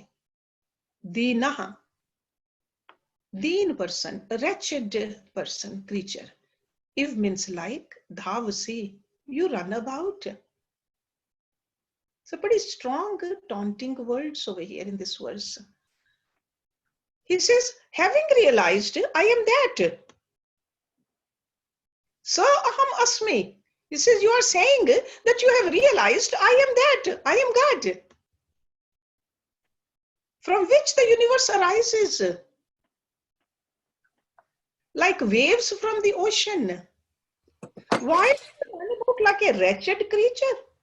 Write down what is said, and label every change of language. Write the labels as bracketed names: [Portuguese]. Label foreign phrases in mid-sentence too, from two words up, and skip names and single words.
[English] Dinaha, deen person, a wretched person, creature. Iv means like, dhavasi, you run about. So pretty strong taunting words over here in this verse. He says, having realized, I am that. [Sanskrit] Sa aham asmi. [English] He says, you are saying that you have realized, I am that, I am God. From which the universe arises. Like waves from the ocean. Why do you run about like a wretched creature?